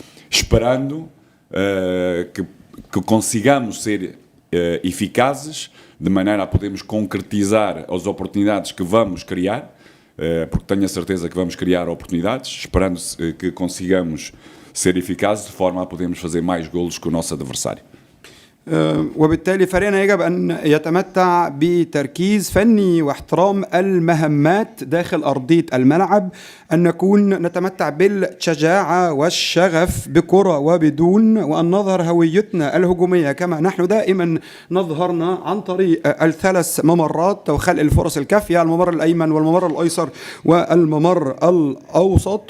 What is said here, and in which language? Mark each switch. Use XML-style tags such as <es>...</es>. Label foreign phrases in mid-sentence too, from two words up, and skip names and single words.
<pt>esperando que consigamos ser eficazes de maneira a podermos concretizar as oportunidades que vamos criar, porque tenho a certeza que vamos criar oportunidades, esperando que consigamos ser eficazes de forma a podermos fazer mais golos que o nosso adversário.</pt> <ar>وبالتالي فريقنا يجب أن يتمتع بتركيز فني واحترام المهمات داخل أرضية الملعب، أن نكون نتمتع بالشجاعة والشغف بكرة وبدون، وأن نظهر هويتنا الهجومية كما نحن دائما نظهرنا عن طريق الثلاث ممرات وخلق الفرص الكافية، الممر الأيمن والممر الأيسر والممر الأوسط.</ar>